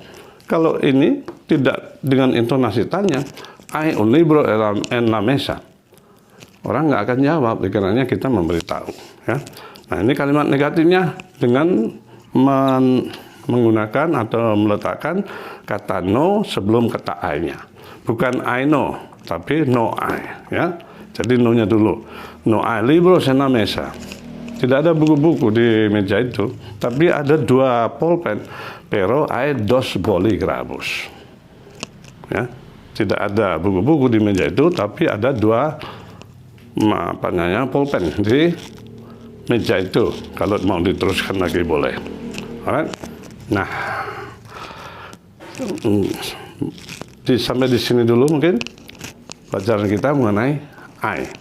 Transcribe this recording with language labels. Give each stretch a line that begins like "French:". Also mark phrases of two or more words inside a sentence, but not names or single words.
Indonesian: Kalau ini tidak dengan intonasi tanya,
Spanish: hai un libro en la mesa.
Indonesian: Orang nggak akan jawab, dikiranya kita memberitahu. Ya. Nah, ini kalimat negatifnya dengan menggunakan atau meletakkan kata no sebelum kata I-nya. Bukan
Spanish: I know,
Indonesian: tapi
Spanish: no I.
Indonesian: Ya. Jadi no-nya dulu.
Spanish: No I libros en la mesa.
Indonesian: Tidak ada buku-buku di meja itu, tapi ada 2 pulpen.
Spanish: Pero hay 2 bolígrafos.
Indonesian: Ya. Tidak ada buku-buku di meja itu, tapi ada 2 pulpen di meja itu. Kalau mau diteruskan lagi boleh. Alright. Nah, sampai di sini dulu mungkin pelajaran kita mengenai I.